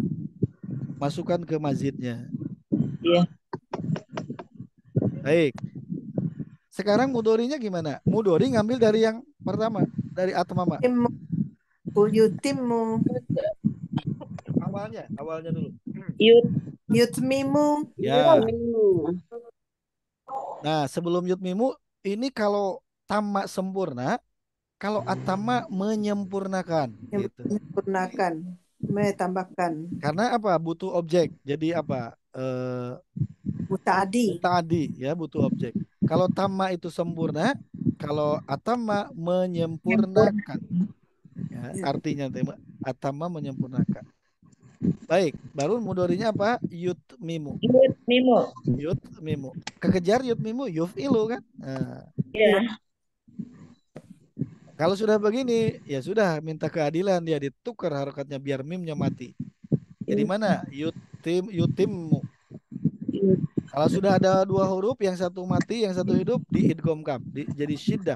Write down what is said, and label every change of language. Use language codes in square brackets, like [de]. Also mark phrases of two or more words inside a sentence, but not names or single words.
[id] Masukkan ke mazidnya. Iya. Baik. Sekarang mudorinya gimana? Mudori ngambil dari yang pertama, dari atmama. [ar] تم، يتم, [id] Awalnya dulu. Yut. yutmimu. Ya. Nah, sebelum yutmimu, ini kalau tamak sempurna, Kalau atama menyempurnakan gitu. Menyempurnakan, tambahkan. Karena apa? Butuh objek. Jadi apa? Mutaadi. Tadi ya butuh objek. Kalau tama itu sempurna, kalau atama menyempurnakan. Ya, Ya. artinya atama menyempurnakan. Baik, baru mudorinya apa? Yutmimu. Mimo. Yutmimu. Kekejar yutmimu, yuf'ilu kan? Nah, Ya. kalau sudah begini, ya sudah minta keadilan dia ditukar harokatnya biar mimnya mati. Jadi mana? Yutimmu. Kalau sudah ada dua huruf, yang satu mati, yang satu hidup, diidghamkan, jadi syiddah.